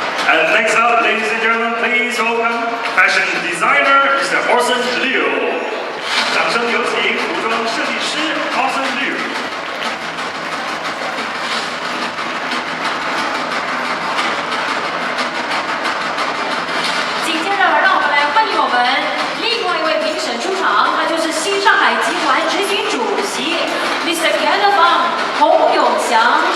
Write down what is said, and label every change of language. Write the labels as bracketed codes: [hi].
[en] And next up, ladies and gentlemen, please welcome fashion designer Mr. Orson Liu. [zh] 掌声有请服装设计师 Orson Liu。紧接着，让我们来欢迎我们另外一位评审出场，他就是新上海集团执行主席 Mr. Kenneth Wang 洪永祥。